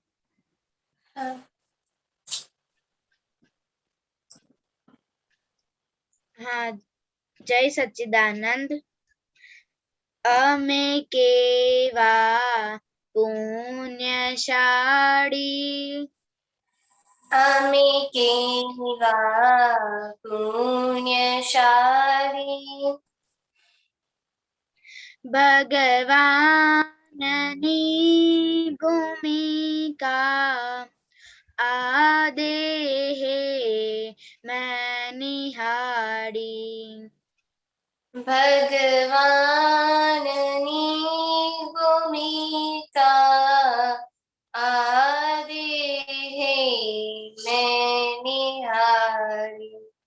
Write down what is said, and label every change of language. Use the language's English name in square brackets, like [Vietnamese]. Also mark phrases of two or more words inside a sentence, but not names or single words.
[Hindi] हाँ, जय सच्चिदानंद। [Gujarati] અમે કેવા પુણ્યશાળી અમે કેવા પુણ્યશાળી ભગવાનની ભૂમિકા આ દેહે મેં નિહાળી ભગવાનની ભૂમિકા આદેહે મેં નિહાળી